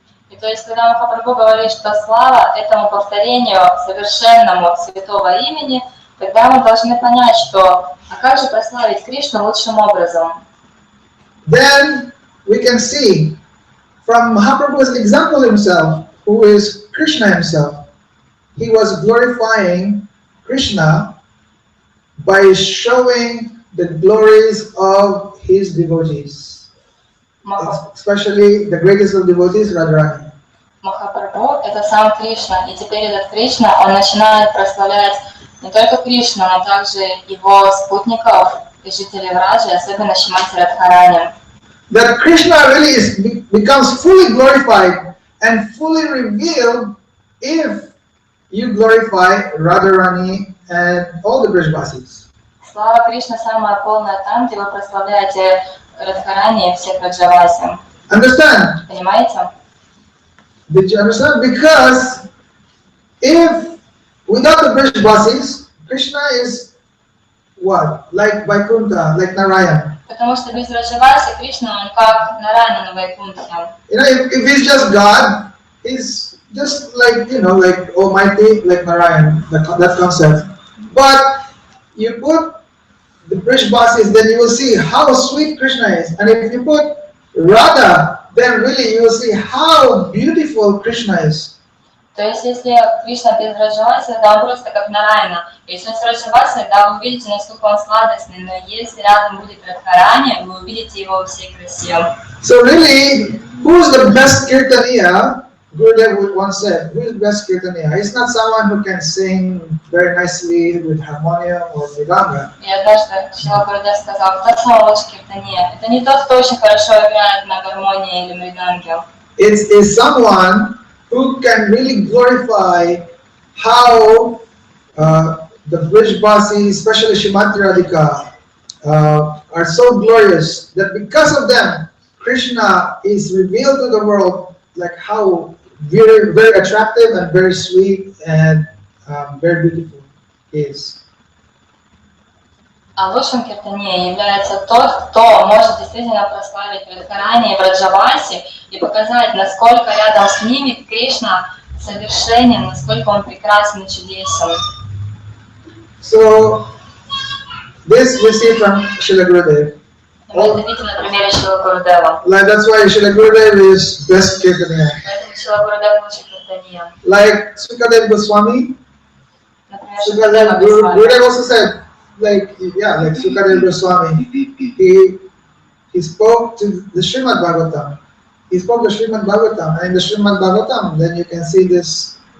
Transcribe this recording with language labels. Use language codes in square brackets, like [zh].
[ru] И то есть, когда Махапрабху говорит, что слава этому повторению совершенному святого имени, тогда мы должны понять, что а как же прославить Кришну лучшим образом? [en] Then we can see from Mahaprabhu's example himself, who is Krishna himself, he was glorifying Krishna by showing the glories of his devotees. Especially the greatest of devotees, Radharani. [ru] Махапрабху – это сам Кришна, и теперь этот Кришна, он начинает прославлять не только Кришну, но также его спутников и жителей Враджи, особенно Шримати Радхарани. [en] That Krishna really becomes fully glorified and fully revealed if you glorify Radharani and all the Brajbasis. [ru] Слава Кришны самая полная там, где вы прославляете Радхарани и всех Раджаваси. [en] Understand? [ru] Понимаете? [en] Did you understand? Because if without the Brajbasis, Krishna is what? Like Vaikuntha, like Narayana. [ru] Потому что без Раджаваси Кришна, он как Нарайана на Вайкунтхе. [en] If he's just God, he's just like, like Almighty, like Narayana, that concept. But you put the Brajbasis, then you will see how sweet Krishna is. And if you put Radha, then really you will see how beautiful Krishna is. [ru] То есть, если Кришна без Раджаваси, тогда он просто как Нарайана. Если он с Раджаваси, тогда вы увидите, насколько он сладостный. Но если рядом будет Радхарани, вы увидите его во всей красе. [en] So really, who's the best Kirtaniya? Gurudev once said, who is the best Kirtaniya? He's not someone who can sing very nicely with harmonium or mridanga. [ru] И однажды Шрила Гурудев сказал, кто самый лучший Киртания? Это не тот, кто очень хорошо играет на гармонии или мриданге. [en] It's someone who can really glorify how the Brajbasis, especially Shrimati Radhika, are so glorious that because of them, Krishna is revealed to the world like how very, very attractive and very sweet and very beautiful he is. [ru] А лучшим киртане является тот, кто может действительно прославить Радхарани и Враджаваси и показать, насколько рядом с ними Кришна совершенен, насколько он прекрасен и чудесен. [en] So this we see from Srila Gurudev. [ru] Мы это видим на примере Шрила Гурудева. [en] Like that's why Srila Gurudev is best Kirtaniya. [ru] Поэтому Шрила Гурудев лучший киртания. [en] Like Sukadev Goswami. [ru] Например, Шукадева Госвами. [en] Gurudev also said, like Sukadev Goswami, he spoke to the Srimad Bhagavatam. He spoke to Srimad Bhagavatam, and in the Srimad Bhagavatam, then you can see this.